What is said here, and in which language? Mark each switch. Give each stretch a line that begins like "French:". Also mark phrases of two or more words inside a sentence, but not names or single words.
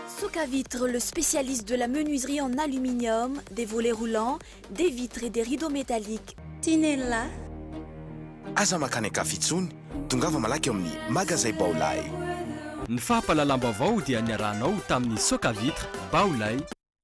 French: Socavitre, le spécialiste de la menuiserie en aluminium, des volets roulants, des vitres et des rideaux métalliques. Tinella.
Malagasy: Aza makany akafitsony, tongava malaky amin'ny magasin Baolay. Ny fahapalalamba avao dia niarahanao tamin'ny Socavitre Baolay.